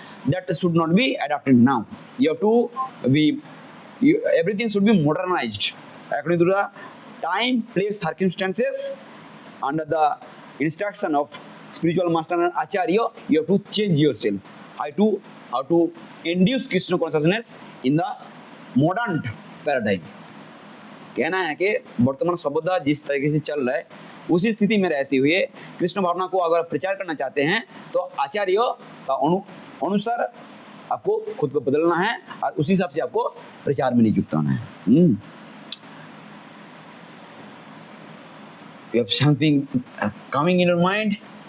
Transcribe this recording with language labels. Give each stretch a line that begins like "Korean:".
English: That should not be adapted now. You have to be, everything should be modernized according to the time, place, circumstances. Under the instruction of spiritual master and acharya, you have to change yourself. How to induce Krishna consciousness in the modern paradigm.
Hindi: कहना है कि वर्तमान सभ्यता जिस तरीके से चल रहा है उसी स्थिति में रहते हुए कृष्ण भावना को अगर प्रचार करना चाहते हैं तो आचार्यों का अनुसार आपको खुद को बदलना है और उसी हिसाब से आपको प्रचार में नियुक्त होना है।
English: You have something coming in your mind?